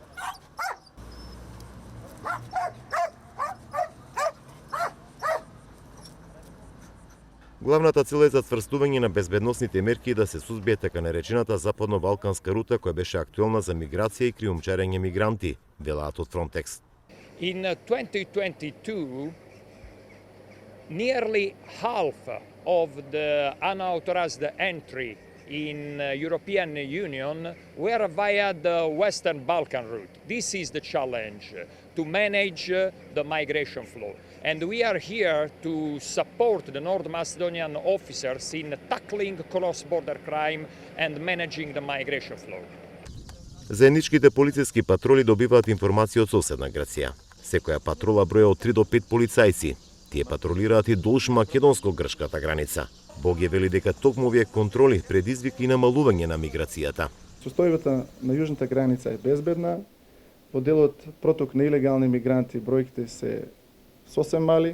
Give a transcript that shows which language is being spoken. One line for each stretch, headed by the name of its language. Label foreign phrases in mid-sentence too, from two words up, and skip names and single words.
Macedonian: Главната цел е затврстување на безбедносните мерки да се сузбие така наречената западно-балканска рута која беше актуелна за миграција и криумчарење мигранти, велаат од Фронтекс.
English: In 2022, nearly half of the unauthorized entry in European Union were via the Western Balkan route. This is the challenge, to manage the migration flow. And we are here to support the North Macedonian officers in tackling cross-border crime and managing the migration flow.
Macedonian: Заедничките полициски патроли добиваат информација од соседна Грција. Секоја патрола броја од 3 до 5 полицајци. Тие патролираат и долж македонско-грчката граница. Боге вели дека токму овие контроли предизвика и намалување на миграцијата. Состојбата на јужната граница е безбедна. Во делот проток на илегални мигранти бројките се сосем мали.